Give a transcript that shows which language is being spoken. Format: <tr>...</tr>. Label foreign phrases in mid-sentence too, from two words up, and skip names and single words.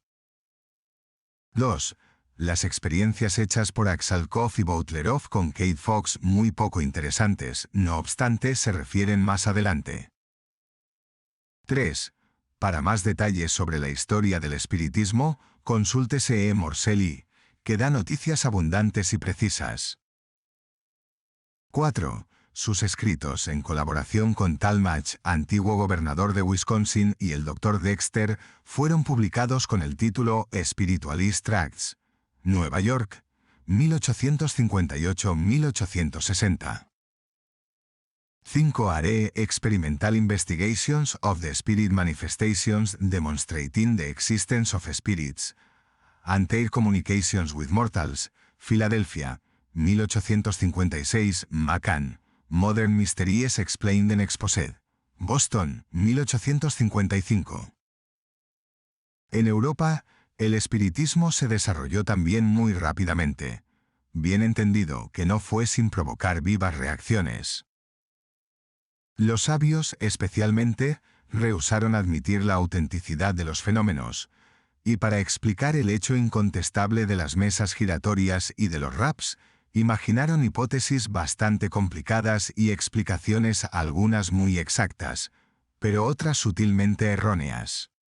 <es>2. Las experiencias hechas por Aksalkov y Boutlerov con Kate Fox, muy poco interesantes, no obstante, se refieren más adelante. 3. Para más detalles sobre la historia del espiritismo, consúltese E. Morselli, que da noticias abundantes y precisas. 4. Sus escritos, en colaboración con Talmadge, antiguo gobernador de Wisconsin, y el Dr. Dexter, fueron publicados con el título Spiritualist Tracts, Nueva York, 1858-1860. 5. Are Experimental Investigations of the Spirit Manifestations Demonstrating the Existence of Spirits, and Their Communications with Mortals, Filadelfia, 1856, McCann, Modern Mysteries Explained and Exposed, Boston, 1855. En Europa, el espiritismo se desarrolló también muy rápidamente, bien entendido que no fue sin provocar vivas reacciones. Los sabios, especialmente, rehusaron admitir la autenticidad de los fenómenos, y para explicar el hecho incontestable de las mesas giratorias y de los raps, imaginaron hipótesis bastante complicadas y explicaciones algunas muy exactas, pero otras sutilmente erróneas.</es>